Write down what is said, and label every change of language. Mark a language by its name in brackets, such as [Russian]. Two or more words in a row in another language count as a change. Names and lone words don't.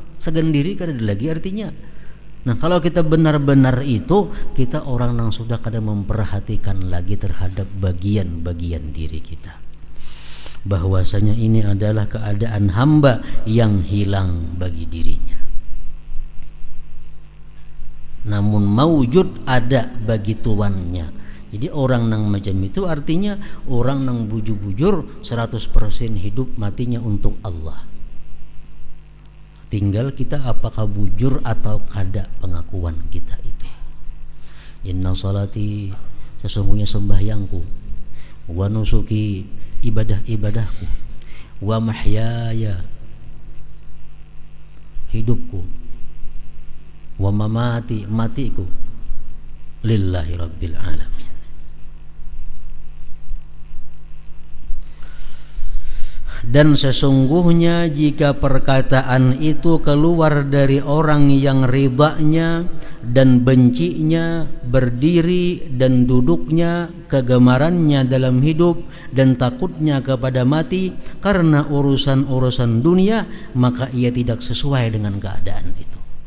[Banjar] Segendiri kada ada lagi artinya. Nah, kalau kita benar-benar itu, kita orang yang sudah kada memperhatikan lagi terhadap bagian-bagian diri kita. [Indonesian] bahwasanya ini adalah keadaan hamba yang hilang bagi dirinya. Namun maujud ada bagi tuannya. [Banjar] Jadi orang nang macam itu artinya orang nang bujur-bujur 100% hidup matinya untuk Allah. Tinggal kita apakah bujur atau kada pengakuan kita itu. [Arabic] Inna salati, [Indonesian] sesungguhnya sembahyangku, [Arabic] wa nusuki, [Indonesian] ibadah-ibadahku, [Arabic] wa mahyaya, [Indonesian] hidupku, [Arabic] wa mamati, [Indonesian] matiku, [Arabic] lillahi rabbil alamin. [Indonesian] Dan sesungguhnya jika perkataan itu keluar dari orang yang ridhanya dan bencinya, berdiri dan duduknya, kegemarannya dalam hidup dan takutnya kepada mati karena urusan-urusan dunia, maka ia tidak sesuai dengan keadaan itu.